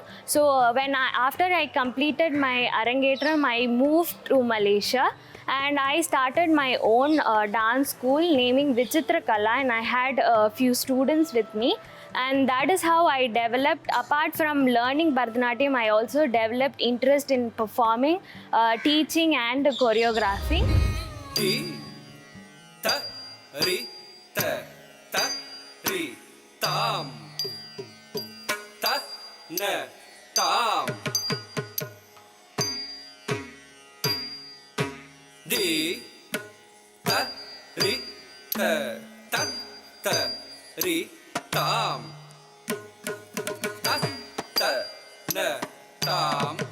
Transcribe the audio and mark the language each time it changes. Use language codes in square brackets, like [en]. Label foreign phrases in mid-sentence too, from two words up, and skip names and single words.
[en] So after I completed my Arangetram, I moved to Malaysia. And I started my own dance school naming Vichitra Kala, and I had a few students with me. And that is how I developed, apart from learning Bharatanatyam, I also developed interest in performing, teaching and choreographing. Di ta ri ta ta ta ri tam ta ta na tam